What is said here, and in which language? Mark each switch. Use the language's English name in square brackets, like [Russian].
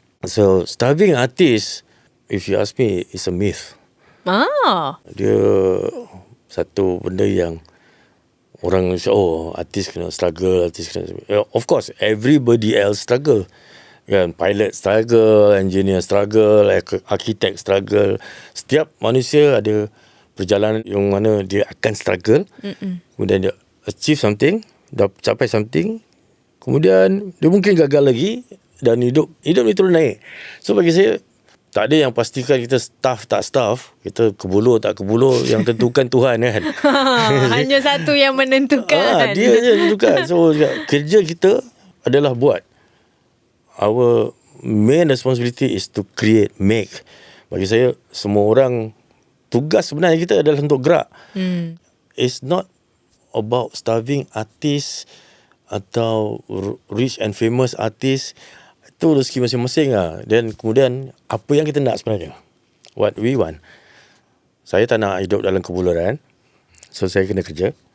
[English] So starving artist, if you ask me, is a myth. [Malay] Dia satu benda yang orang artis kena struggle, [English] of course everybody else struggle. Kan, pilot struggle, engineer struggle, architect struggle. [Malay] Setiap manusia ada perjalanan yang mana dia akan struggle. Kemudian dia achieve something, dah capai something, kemudian dia mungkin gagal lagi, dan hidup ni terus naik. So bagi saya, tak ada yang pastikan kita staff tak staff, kita kebulur tak kebulur, yang tentukan Tuhan kan. Hanya satu yang menentukan. Dia je menentukan. So kerja kita adalah buat. [English] Our main responsibility is to create, make. [Malay] Bagi saya, semua orang, tugas sebenarnya kita adalah untuk gerak. [English] It's not about starving artist atau rich and famous artist. [Malay] Itu rezeki masing-masing lah. Dan kemudian apa yang kita nak sebenarnya, [English] what we want. [Malay] Saya tak nak hidup dalam kebuluran, so saya kena kerja.